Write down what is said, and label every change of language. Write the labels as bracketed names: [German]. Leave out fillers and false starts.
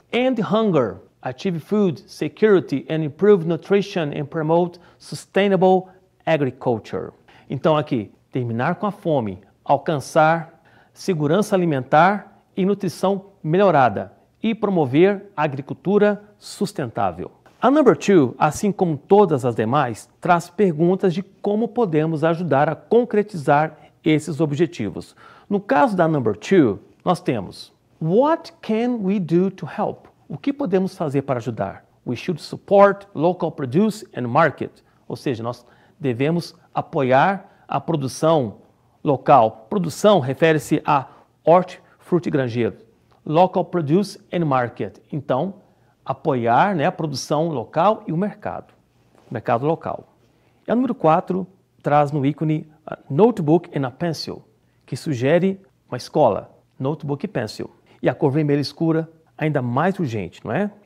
[English] End hunger, achieve food security and improve nutrition and promote sustainable agriculture. [Portuguese] Então aqui, terminar com a fome, alcançar segurança alimentar e nutrição melhorada e promover agricultura sustentável. A number 2, assim como todas as demais, traz perguntas de como podemos ajudar a concretizar esses objetivos. No caso da [English] number 2, [Portuguese] nós temos [English] What can we do to help? [Portuguese] O que podemos fazer para ajudar? [English] We should support local produce and market. [Portuguese] Ou seja, nós devemos apoiar a produção local. Produção refere-se a hortifruti granjeiro. [English] Local produce and market. [Portuguese] Então, apoiar, né, a produção local e o mercado local. E a número 4 traz no ícone [English] a notebook and a pencil, [Portuguese] que sugere uma escola, notebook e pencil. E a cor vermelha escura, ainda mais urgente, não é?